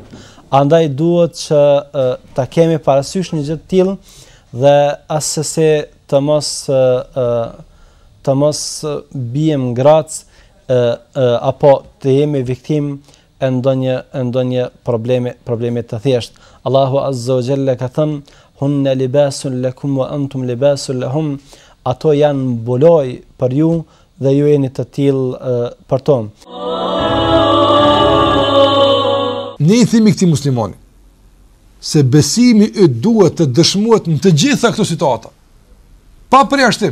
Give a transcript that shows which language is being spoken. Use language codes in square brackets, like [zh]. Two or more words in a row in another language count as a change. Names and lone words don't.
[sq] Andaj duhet që ta kemi parasysh një gjë të tillë dhe asesi të mos bijem grac apo të jemi viktim e ndonjë probleme të thjesht. Allahu [ar] عز وجل [sq] ka thënë: [ar] "هن لباس لكم وأنتم لباس لهن." [sq] Ato janë mbuloj për ju dhe ju jeni të tillë për to. Ne i themi këtij muslimani se besimi i duhet të dëshmohet në të gjitha këto situata, pa përjashtim.